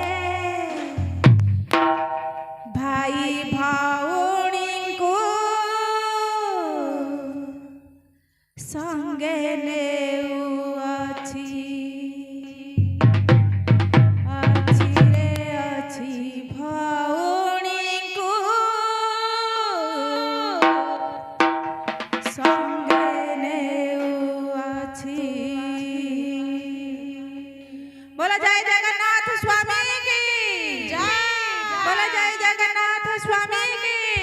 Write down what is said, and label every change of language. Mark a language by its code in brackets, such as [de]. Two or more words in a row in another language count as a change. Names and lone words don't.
[or] ଭାଇ ଭଉଣୀଙ୍କୁ ସଙ୍ଗେ ନେଉଅଛି ରେ ଅଛି ଭଉଣୀଙ୍କୁ ସଙ୍ଗେ ନେଉଅଛି। [hi] बोला जय जगन्नाथ स्वामी की जय। बोला जय जगन्नाथ स्वामी की